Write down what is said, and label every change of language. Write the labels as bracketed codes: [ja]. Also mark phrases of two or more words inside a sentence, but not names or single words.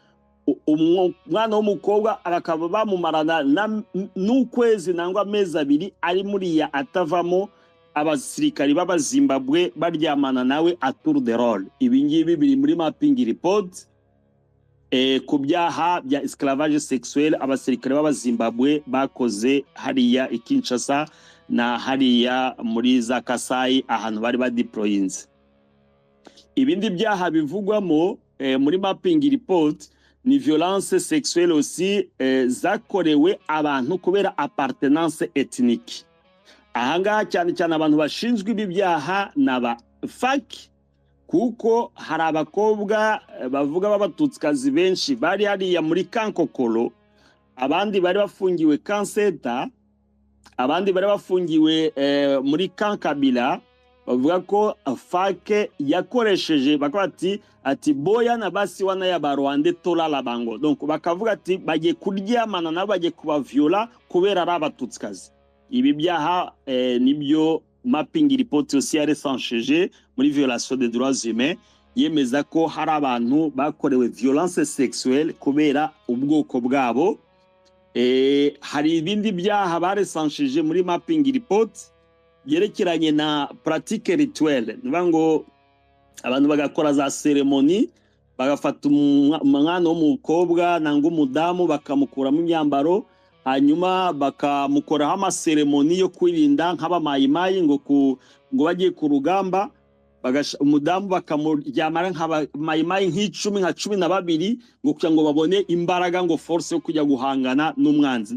[rw] Umwana w'umukobwa akaba bamumarana n'ukwezi nangwa amezi abiri ari muri ya atavamo, abasirikari b'abazimbabwe baryamana nawe [fr] a tour de rôle. [rw] Ibi ngibi biri muri [en] mapping report [rw] ku byaha bya [fr] esclavage sexuel [rw] abasirikare b'abazimbabwe bakoze hariya i Kinshasa na hariya muri za Kasai ahantu bari badeployinze. Ibindi byaha bivugwamo muri [en] mapping report [rw] ni [fr] violence sexuelle aussi [rw] zakorewe abantu kubera [fr] appartenance ethnique. [rw] Ahangaha cyane cyane abantu bashinzwe ibi byaha n'aba FARC, kuko hari abakobwa bavuga b'abatutsikazi benshi bari hariya muri Kankokolo, abandi bari bafungiwe Kanseta, abandi bari bafungiwe muri Kankabila. Bavuga ko FARC yakoresheje bakaba ati [ln] boya na basi wana ya Barwande tola labango, [rw] donc bakavuga ati bagiye kuryamana nabo bagiye kubaviola kubera ari abatutsikazi. Ibi byaha nibyo [en] mapping report [rw] aussi ya recenseje muri [fr] violation des droits humains, [rw] yemeza ko hari abantu bakorewe [fr] violence sexuelle [rw] kubera ubwoko bwabo. Hari ibindi byaha barecenseje muri [en] mapping report [rw] yerekeranye na [fr] pratique rituelle, [rw] niba ngo abantu bagakora za ceremony, bagafata umwana w'umukobwa nangwa umudamu bakamukuramo imyambaro, hanyuma bakamukoraho amaseremoni yo kwirinda nk'abamayimayi ngo bagiye ku rugamba, umudamu bakamuryamara nk'abamayimayi nk'icumi nka 12 ngo kugira ngo babone imbaraga ngo force yo kujya guhangana n'umwanzi.